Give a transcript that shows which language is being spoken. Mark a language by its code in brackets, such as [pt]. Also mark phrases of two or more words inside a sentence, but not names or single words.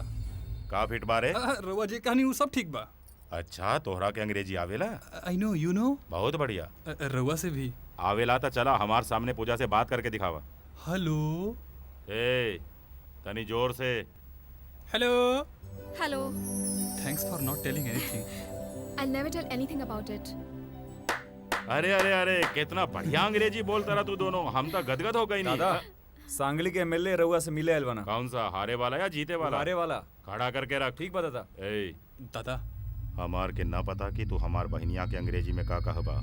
[bho] का फिट बारे? रउआ जी कहानी वो सब ठीक बा। अच्छा तोहरा के अंग्रेजी आवेला? [en] I know you know. [bho] बहुत बढ़िया। रउआ से भी आवेला तो चला हमार सामने पूजा से बात करके दिखावा। हेलो। ए तनी जोर से। हेलो। हेलो। [en] Thanks for not telling anything. I never tell anything about it. [bho] अरे अरे अरे कितना बढ़िया अंग्रेजी बोलता रहा तू दोनों, हम तो गदगद हो गई। दादा सांगली के एमएलए रउआ से मिले अलवाना। कौन सा, हारे वाला या जीते वाला? हारे वाला। खड़ा करके रख। ठीक बा दादा। ए दादा हमार के ना पता कि तू हमार बहनिया के अंग्रेजी में का कहबा।